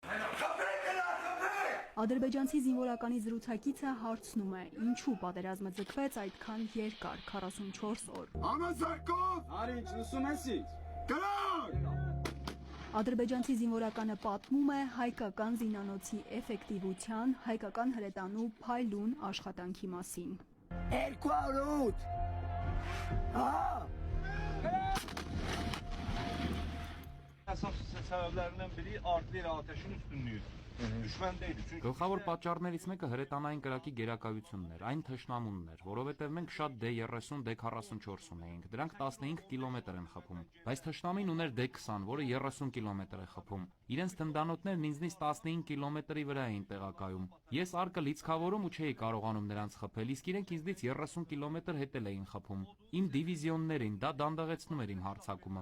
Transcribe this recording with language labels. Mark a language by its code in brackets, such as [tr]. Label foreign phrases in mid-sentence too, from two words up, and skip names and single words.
[hy] Ադրբեջանցի զինվորականի զրուցակիցը հարցնում է, ինչու պատերազմը ձգվեց այդքան երկար, 44 օր։ Ադրբեջանցի զինվորականը պատմում է հայկական զինանոցի էֆեկտիվության, հայկական հրետանու փայլուն աշխատանքի մասին։ [az] 200 Əsas səbəblərindən biri արտիլeriya atəşinin üstünlüyüdür. Düşmən deyil. [hy] Գլխավոր պատճառներից մեկը հրետանային կրակի գերակայությունն էր, այն թշնամունն էր, որովհետև մենք շատ D30, D44 ունեինք, դրանք 15 կիլոմետր են խփում, բայց թշնամին ուներ D20, որը 30 կիլոմետր է խփում։ Իրենց թնդանոթներն ինձնից 15 կիլոմետրի վրա էին տեղակայում։ Ես արկը լիցքավորում ու չէի կարողանում նրանց խփել, իսկ իրենք ինձնից 30 կիլոմետր հետել էին խփում։ Իմ դիվիզիոններին դա դանդաղեցնում էր իմ հարձակումը։